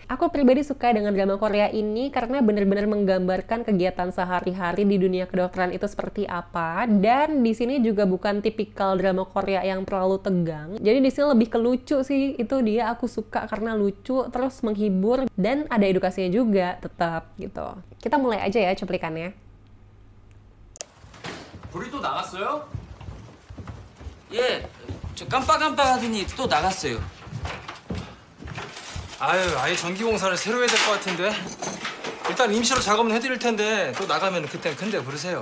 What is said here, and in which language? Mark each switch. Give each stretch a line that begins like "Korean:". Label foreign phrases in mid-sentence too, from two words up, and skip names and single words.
Indonesian: Aku pribadi suka dengan drama Korea ini karena benar-benar menggambarkan kegiatan sehari-hari di dunia kedokteran itu seperti apa, dan di sini juga bukan tipikal drama Korea yang terlalu tegang. Jadi di sini lebih ke lucu sih, itu dia aku suka karena lucu, terus menghibur, dan ada edukasinya juga tetap gitu. Kita mulai aja ya cuplikannya.
Korean: 불이 또 나갔어요? 예, 저 깜빡깜빡하더니 또 나갔어요. 아유, 아예 전기 공사를 새로 해야 될 것 같은데. 일단 임시로 작업은 해드릴 텐데 또 나가면 그땐 큰데 부르세요.